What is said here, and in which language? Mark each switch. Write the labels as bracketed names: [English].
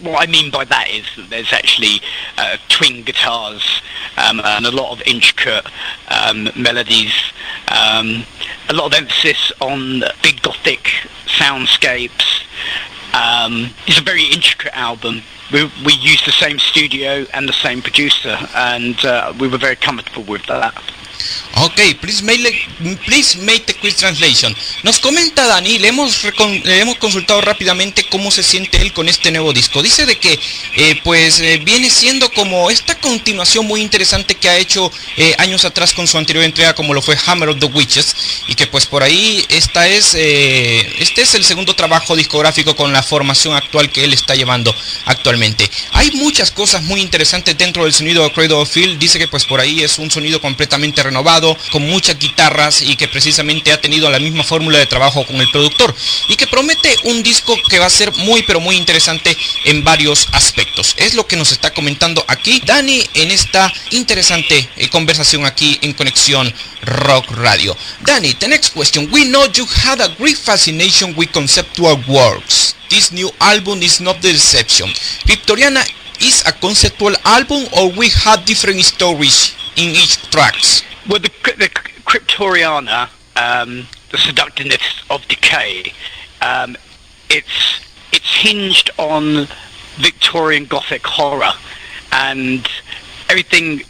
[English] What I mean by that is that there's actually twin guitars and a lot of intricate melodies, a lot of emphasis on big gothic soundscapes. It's a very intricate album. We used the same studio and the same producer, and we were very comfortable with that. Ok, please make the quick translation. [Spanish] Nos comenta Dani, le hemos consultado rápidamente cómo se siente él con este nuevo disco. Dice de que viene siendo como esta continuación muy interesante que ha hecho años atrás con su anterior entrega, como lo fue Hammer of the Witches, y que pues por ahí este es el segundo trabajo discográfico con la formación actual que él está llevando actualmente. Hay muchas cosas muy interesantes dentro del sonido de Cradle of Filth. Dice que pues por ahí es un sonido completamente renovado, con muchas guitarras, y que precisamente ha tenido la misma fórmula de trabajo con el productor, y que promete un disco que va a ser muy pero muy interesante en varios aspectos. Es lo que nos está comentando aquí Dani en esta interesante conversación aquí en Conexión Rock Radio. [English] Dani, the next question. We know you had a great fascination with conceptual works. This new album is not the exception. Cryptoriana is a conceptual album, or we had different stories in each tracks? Well, the Cryptoriana, the Seductiveness of Decay, it's hinged on Victorian Gothic horror, and everything.